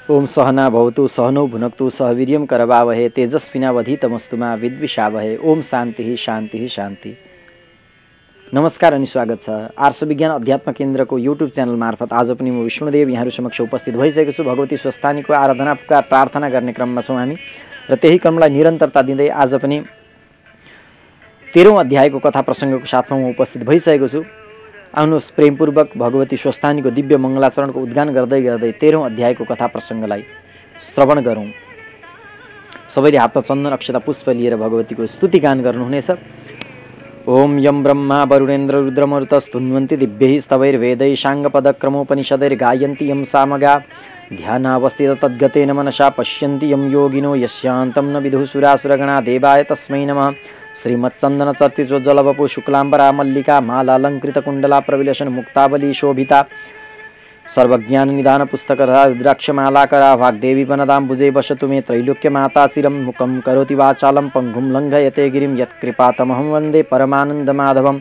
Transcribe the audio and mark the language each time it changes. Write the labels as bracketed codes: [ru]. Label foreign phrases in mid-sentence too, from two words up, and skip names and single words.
[sa] ओम सहना भवतु सहनौ भुनक्तु सह वीर्यं करवावहे तेजस्विनावधीतमस्तु मा विद्विषावहे। ओम शान्ति शान्ति शान्ति। [ne] नमस्कार अनि स्वागत छ आर्ष विज्ञान अध्यात्म केन्द्रको युट्युब च्यानल मार्फत आज पनि म विष्णुदेव यहाँहरू समक्ष उपस्थित भइसकेको छु। भगवती स्वस्थानीको आराधना पुकार प्रार्थना गर्ने क्रममा छौँ हामी र त्यही क्रमलाई निरन्तरता दिँदै आज पनि 13औं अध्यायको कथा प्रसङ्गको साथमा म उपस्थित भइसकेको छु। आउनुहोस् प्रेमपूर्वक भगवती स्वस्थानीको दिव्य मङ्गलाचरणको उद्गान गर्दै गर्दै 13औं अध्यायको कथा प्रसङ्गलाई श्रवण गरौँ। सबैले हातमा चन्दन अक्षता पुष्प लिएर भगवतीको स्तुति गान गर्नुहुनेछ। [sa] ओम यम ब्रह्मा वरुणेन्द्र रुद्रमरुतस्तुन्वन्ति दिव्यैः स्तवैर्वेदैः साङ्गपदक्रमोपनिषदैर्गायन्ति यं सामगा ध्यानावस्थित तद्गतेन मनसा पश्यन्ति यं योगिनो यस्यान्तं न विदुः सुरासुरगणा देवाय तस्मै नमः। श्रीमच्चन्दन चर्तिजोज्ज्वलवपु शुक्लाम्बरा मल्लिका मालालङ्कृतकुण्डला प्रविलसन मुक्तावली शोभिता सर्वज्ञान निधान पुस्तकरा रुद्राक्षमालाकरा वाग्देवी वनदाम्बुजे वसतु मे त्रैलोक्यमाता चिरं मुखं करोति वाचालं पङ्गुं लङ्घयते गिरिं यत्कृपातमहं वन्दे परमानन्दमाधवं।